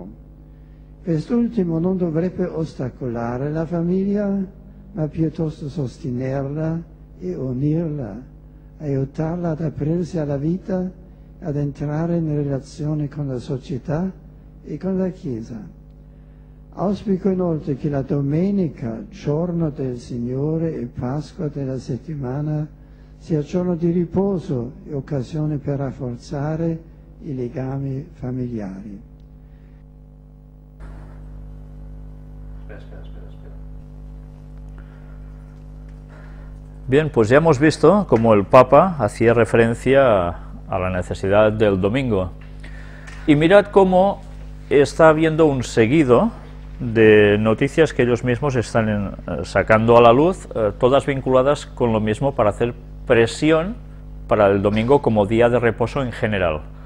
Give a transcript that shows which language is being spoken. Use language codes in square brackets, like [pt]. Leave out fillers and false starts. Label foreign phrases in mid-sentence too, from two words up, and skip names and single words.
[it] Quest'ultimo non dovrebbe ostacolare la famiglia, ma piuttosto sostenerla e unirla, aiutarla ad aprirsi alla vita, ad entrare in relazione con la società e con la Chiesa. Auspico inoltre che la domenica, giorno del Signore e Pasqua della settimana, sia giorno di riposo e occasione per rafforzare i legami familiari. [es] Espera. Bien, pues ya hemos visto cómo el Papa hacía referencia a la necesidad del domingo. Y mirad cómo está habiendo un seguido de noticias que ellos mismos están sacando a la luz, todas vinculadas con lo mismo para hacer presión para el domingo como día de reposo en general.